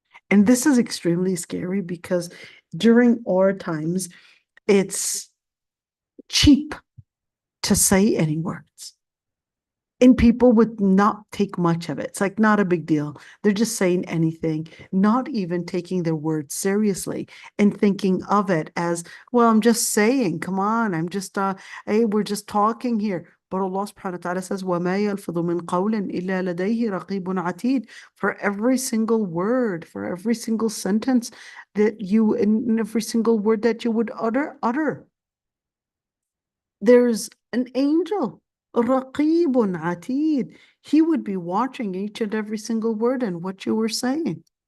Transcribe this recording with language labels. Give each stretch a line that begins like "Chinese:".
English: And this is extremely scary because during our times, it's cheap to say any words. And people would not take much of it. It's like not a big deal. They're just saying anything, not even taking their words seriously and thinking of it as, well, I'm just saying, come on, I'm just, hey, we're just talking here. But Allah subhanahu wa ta'ala says,
Arabic: وَمَا يَلْفِظُ مِنْ قَوْلٍ إِلَّا لَدَيْهِ رَقِيبٌ عَتِيدٌ.
English: For every single word, for every single sentence that you, in every single word that you would utter. There's an angel. Raqibun Atid. He would be watching each and every single word and what you were saying.